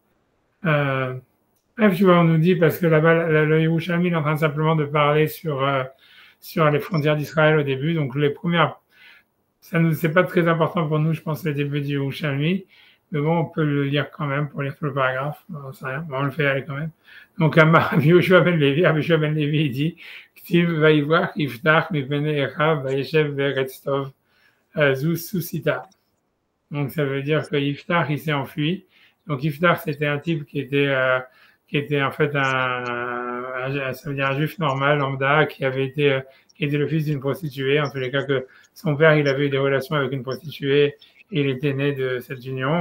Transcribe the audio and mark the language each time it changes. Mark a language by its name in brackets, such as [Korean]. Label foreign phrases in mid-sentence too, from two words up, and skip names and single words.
[French] Bref, tu vois, on nous dit, parce que là-bas, le Yerushalmi est en train simplement de parler sur les frontières d'Israël au début. Donc, les premières, c'est pas très important pour nous, je pense, le début du Yerushalmi. Mais bon, on peut le lire quand même pour lire tout le paragraphe. Bon, c'est rien. Bon, on le fait aller quand même. Donc, Rabbi Yoshua ben Levi, il dit, [Hebrew] כתיב ויברח יפתח מפני אחיו וישב בארץ טוב זו סוסיתא. [French] Donc, ça veut dire que Iftach, il s'est enfui. Donc, Iftach, c'était un type qui était en fait ça veut dire un juif normal, lambda, qui était le fils d'une prostituée. En tous les cas, que son père, il avait eu des relations avec une prostituée et il était né de cette union.